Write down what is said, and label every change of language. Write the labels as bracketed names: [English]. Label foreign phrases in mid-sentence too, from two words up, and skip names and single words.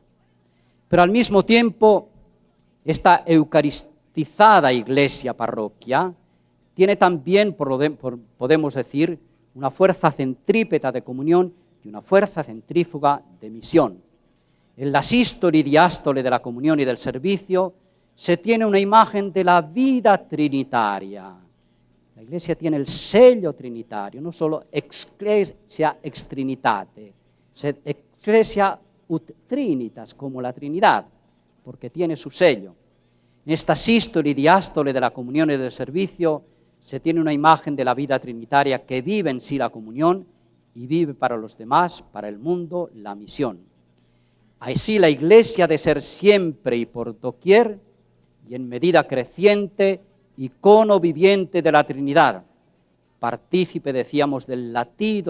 [Spanish] Pero al mismo tiempo, esta eucaristizada iglesia parroquia tiene también, podemos decir, una fuerza centrípeta de comunión y una fuerza centrífuga de misión. En la sístole y diástole de la comunión y del servicio se tiene una imagen de la vida trinitaria. La Iglesia tiene el sello trinitario, no solo [Latin] ecclesia ex trinitate, sed ecclesia ut trinitas, [Spanish] como la Trinidad, porque tiene su sello. En esta sístole y diástole de la comunión y del servicio se tiene una imagen de la vida trinitaria que vive en sí la comunión y vive para los demás, para el mundo, la misión. Así la Iglesia ha de ser siempre y por doquier y en medida creciente icono viviente de la Trinidad, partícipe, decíamos, del latido